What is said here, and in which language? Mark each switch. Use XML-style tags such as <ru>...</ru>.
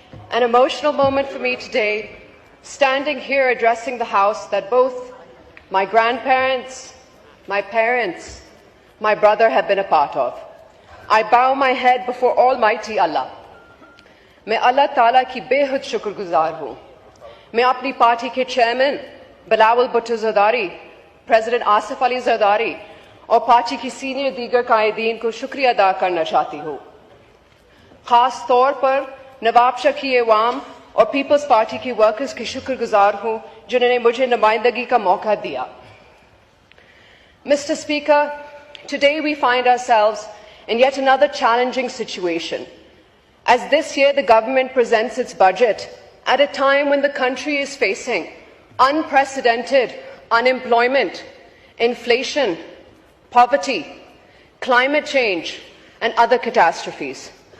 <en>An emotional moment for me today, standing here addressing the House that both my grandparents, my parents, my brother have been a part of. I bow my head before Almighty Allah.</en> <ur>میں اللہ تعالیٰ کی بے حد شکر گزار ہوں. میں اپنی پارٹی کے چیئرمین بلاول بھٹو زرداری، پریزیڈنٹ آصف علی زرداری اور پارٹی کی سینئر دیگر قائدین کو شکریہ ادا کرنا چاہتی ہوں. خاص طور پر نواب شکی عوام اور پیپلز پارٹی کی ورکرز کی شکر گزار ہوں جنہوں نے مجھے نمائندگی کا موقع دیا.</ur> <en>Mr. Speaker, today we find ourselves in yet another challenging situation, as this year the government presents its budget at a time when the country is facing unprecedented unemployment, inflation, poverty, climate change, and other catastrophes.</en>